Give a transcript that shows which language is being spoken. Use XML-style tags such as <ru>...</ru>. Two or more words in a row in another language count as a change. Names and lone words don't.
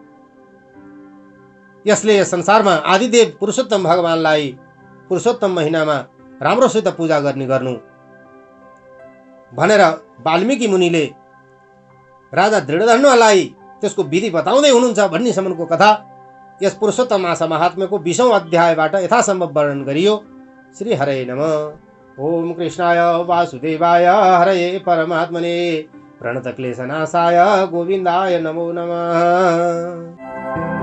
<ne>यसले यस संसारमा आदिदेव पुरुषोत्तम भगवानलाई पुरुषोत्तम महिनामा राम्रोसित पूजा गर्नु भनेर वाल्मीकि मुनिले राजा दृढधनुलाई त्यसको विधि बताउँदै हुनुहुन्छ भन्नेसम्मको कथा यस पुरुषोत्तम मास महात्म्यको 20औं अध्यायबाट यथासम्भव वर्णन गरियो।</ne> <sa>श्री हरे नमः। ओम कृष्णाय वासुदेवाय हरये परमात्मने प्रणतक्लेशनाशाय गोविन्दाय नमो नमः।</sa>